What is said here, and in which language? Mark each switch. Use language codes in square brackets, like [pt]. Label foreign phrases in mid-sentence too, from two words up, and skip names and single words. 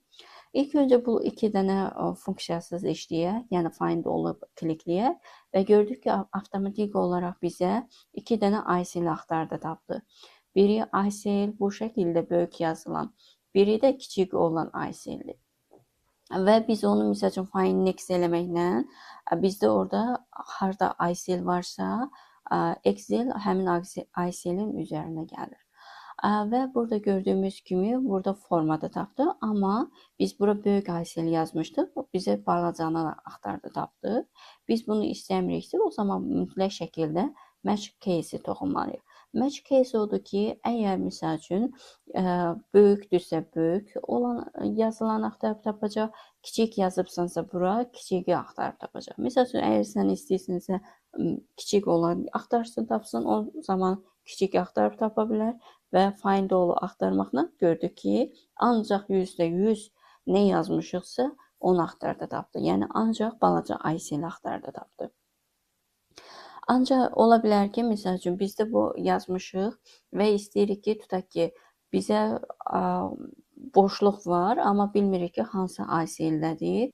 [az] İlk öncə bu 2 dənə funksiyasız işləyək, yəni find olub klikləyək və gördük ki, avtomatik olaraq bizə 2 dənə ICL axtardı tapdı. Biri ICL bu şəkildə böyük yazılan, biri də kiçik olan ICL-dir. və biz onu misal üçün [en] find next [az] eləməklə bizdə orada harda ICL varsa, Excel həmin ICL-in üzərinə gəlir. Və burada gördüyümüz kimi burada formada tapdı, amma biz bura böyük ICL yazmışdıq. Bizə balacanı axtardı, tapdı. Biz bunu istəmiriksə, o zaman mütləq şəkildə [en] match case- [az] i toxunmalıyıq. [en] Match case [az] odur ki, əgər misal üçün böyükdürsə böyük olan yazılan axtarıb tapacaq, kiçik yazıbsansa bura kiçiyi axtarıb tapacaq. Misal üçün əgər sən istəyirsinizsə kiçik olan axtarsın, tapsın, o zaman kiçik axtarıb tapa bilər və [en] find all [az] axtarmaqla gördük ki, ancaq %100 nə yazmışıqsa onu axtardı tapdı. Yəni ancaq balaca ICL axtardı tapdı. Ancaq ola bilər ki, misal üçün bizdə bu yazmışıq və istəyirik ki, tutaq ki, bizə boşluq var, amma bilmirik ki, hansı ICL-dədir.